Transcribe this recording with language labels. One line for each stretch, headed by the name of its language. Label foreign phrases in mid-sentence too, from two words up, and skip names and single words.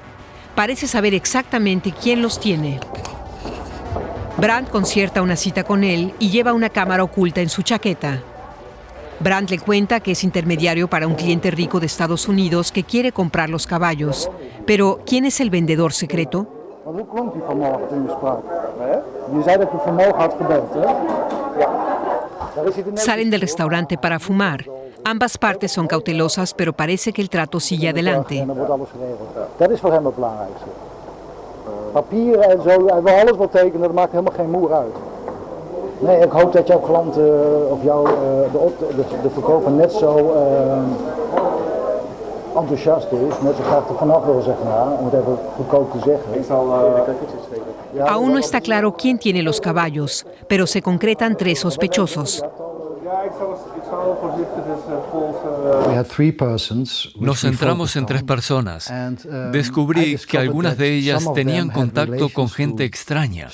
Spanish: Parece saber exactamente quién los tiene. Brandt concierta una cita con él y lleva una cámara oculta en su chaqueta. Brandt le cuenta que es intermediario para un cliente rico de Estados Unidos que quiere comprar los caballos. Pero, ¿quién es el vendedor secreto?
Dutch: Hoe klonk die vanmorgen toen je sprak? Je zei dat je vanmorgen had gebeld, hè?
Spanish: Salen del restaurante para fumar. Ambas partes son cautelosas, pero parece que el trato sigue adelante.
Dutch: Dat is voor hem het belangrijkste. Papieren en zo, hij wil alles wat tekenen, dat maakt helemaal geen moer uit. Nee, ik hoop dat jouw klant of de verkoper net zo enthousiast is, net zo graag er vanaf wil, zeg maar, om het even goedkoop te zeggen.
Spanish: Aún no está claro quién tiene los caballos, pero se concretan tres sospechosos. Nos centramos en tres personas. Descubrí que algunas de ellas tenían contacto con gente extraña.